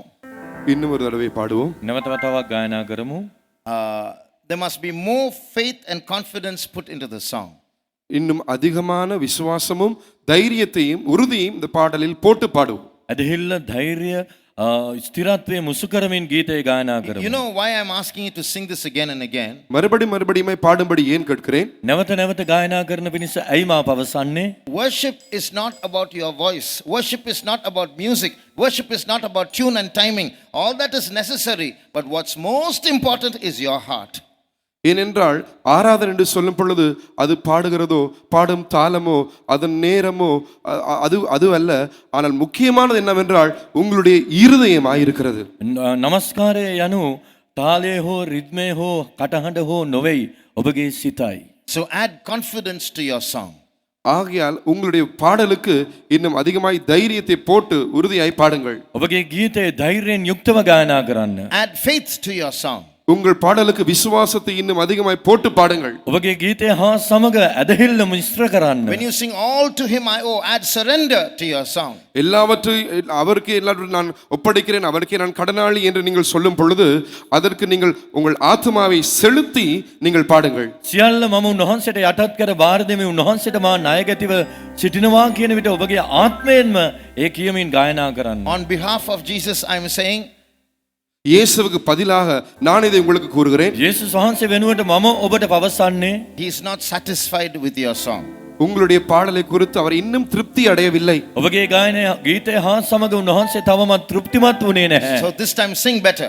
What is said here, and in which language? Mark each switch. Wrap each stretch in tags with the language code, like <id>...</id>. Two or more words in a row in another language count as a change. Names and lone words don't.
<ta>இன்னும் ஒரு தடவை பாடுவோம்.</ta> <si>නැවත වතාවක් ගායනා කරමු.</si> <en>There must be more faith and confidence put into the song.</en> <ta>இன்னும் அதிகமான விசுவாசமும் தைரியத்தையும் உறுதியும் இந்த பாடலில் போட்டு பாடுவோம்.</ta> <si>ඇදහිල්ල ධෛර්ය ස්ථිරත්වයේ මුසු කරමින් ගීතය ගායනා</si> <en>You</en> <si>කරමු.</si> <en>know why I'm asking you to sing this again and again?</en> <ta>மறுபடியும் பாடும்படி ஏன் கேட்கிறேன்?</ta> <si>නැවත නැවත ගායනා කරන පිණිස ඇයි මා පවසන්නේ?</si> <en>Worship is not about your voice. Worship is not about music. Worship is not about tune and timing. All that is necessary. But what's most important is your heart.</en> <ta>ஏனென்றால் ஆராதனை என்று சொல்லும் பொழுது அது பாடுகிறதோ பாடும் தாளமோ அதன் நேரமோ அது அல்ல. ஆனால் முக்கியமானது என்னவென்றால் உங்களுடைய இருதயமாயிருக்கிறது.</ta> <si>නමස්කාරය යනු තාලය හෝ රිද්මය හෝ කටහඬ හෝ නොවෙයි ඔබගේ සිතයි.</si> <en>So add confidence to your song.</en> <ta>ஆகையால் உங்களுடைய பாடலுக்கு இன்னும் அதிகமாய் தைரியத்தை போட்டு உறுதியாய் பாடுங்கள்.</ta> <si>ඔබගේ ගීතයේ ධෛර්යයෙන් යුක්තව ගායනා කරන්න.</si> <en>Add faith to your song.</en> <ta>உங்கள் பாடலுக்கு விசுவாசத்தை இன்னும் அதிகமாய் போட்டு பாடுங்கள்.</ta> <si>ඔබගේ ගීතය හා සමග ඇදහිල්ල මිශ්‍ර කරන්න.</si> <en>When you sing all to him I owe, add surrender to your song.</en> <ta>எல்லாவற்றையும் அவருக்கே எல்லாவற்றையும் நான் ஒப்படைக்கிறேன், அவருக்கே நான் கடனாளி என்று நீங்கள் சொல்லும் பொழுது அதற்கு நீங்கள் உங்கள் ஆத்மாவை செலுத்தி நீங்கள் பாடுங்கள்.</ta> <si>සියල්ල මම උන්වහන්සේට යටත් කර බාර දෙමි උන්වහන්සේට මා ණයගැතිව සිටිනවා කියන විට ඔබගේ ආත්මයෙන්ම ඒ කියමින් ගායනා කරන්න.</si> <en>On behalf of Jesus I am saying,</en> <ta>இயேசுவுக்கு பதிலாக நான் இதை உங்களுக்கு கூறுகிறேன்.</ta> <si>යේසුස් වහන්සේ වෙනුවට මම ඔබට පවසන්නේ</si> <en>he is not satisfied with your song.</en> <ta>உங்களுடைய பாடலை குறித்து அவர் இன்னும் திருப்தி அடையவில்லை.</ta> <si>ඔබගේ ගායනය ගීතය හා සමග උන්වහන්සේ තවමත් තෘප්තිමත් වුණේ නැහැ.</si> <en>So this time sing better.</en>